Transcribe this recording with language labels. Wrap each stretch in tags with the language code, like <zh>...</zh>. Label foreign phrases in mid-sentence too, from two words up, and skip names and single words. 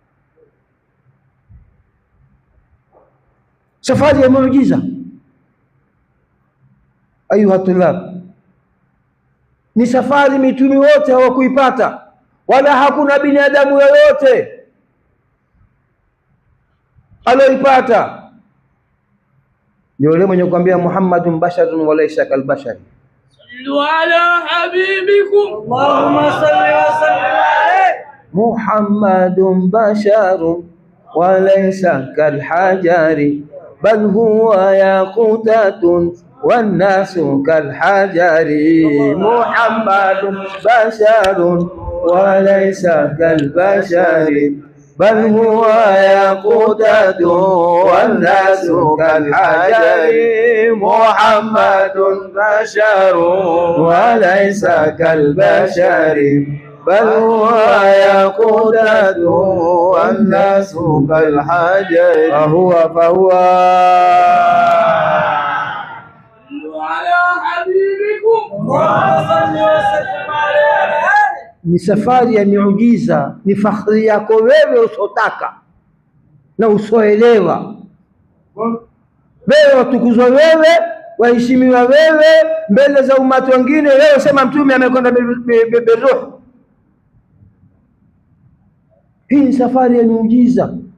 <sw>Safari ya muujiza</sw> <ar>أيها الطلاب,</ar> <sw>ni safari mitume wote hawakuipata, wala hakuna binadamu yoyote aloipata. Ni yule mwenye kuambia</sw> <ar>محمد بشر وليس كالبشر. صلوا على حبيبكم. اللهم صل وسلم عليه. محمد بشر وليس كالحجر بل هو ياقوتة والناس كالحجر. محمد بشر وليس كالبشر بل هو ياقوتة والناس كالحجر. محمد بشر وليس كالبشر بل هو يقودة والناس كالحجر فهو صلوا على حبيبكم اللهم صل وسلم عليه.</ar> <sw>ni safari ya miujiza, ni fakhri yako wewe usotaka na usoelewa. Wewe watukuzwa wewe, waheshimiwa wewe mbele za umati wengine. Wewe sema mtume amekwenda biruh. Hii ni safari ya miujiza.</sw>